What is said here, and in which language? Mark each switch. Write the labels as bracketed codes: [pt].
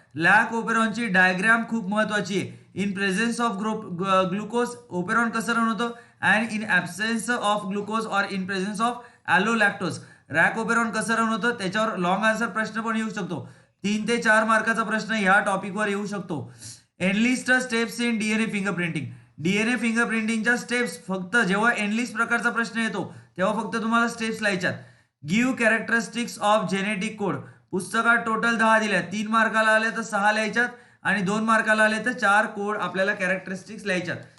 [mr] Lakh ओपेरॉनची diagram खूप महत्वाची आहे. [en] in presence of glucose [mr] operon कसं रन होतं, [en] and in absence of glucose or in presence of allolactose [mr] rack operon कसं रन होतं, त्याच्यावर लॉंग आन्सर प्रश्न पण येऊ शकतो. 3 ते 4 मार्काचा प्रश्न या टॉपिकवर येऊ शकतो. [en] Enlist steps in DNA fingerprinting. [mr] DNA फिंगरप्रिंटिंगच्या steps फक्त जेव्हा एनलिस्ट प्रकारचा प्रश्न येतो तेव्हा फक्त तुम्हाला steps लिहायच्यात. [en] Give characteristics of genetic code. [mr] पुस्तकात टोटल 10 दिल्या, 3 मार्काला आले तर 6 लिहायच्यात आणि 2 मार्काला आले तर 4 कोड आपल्याला कॅरेक्टरिस्टिक्स लिहायच्यात.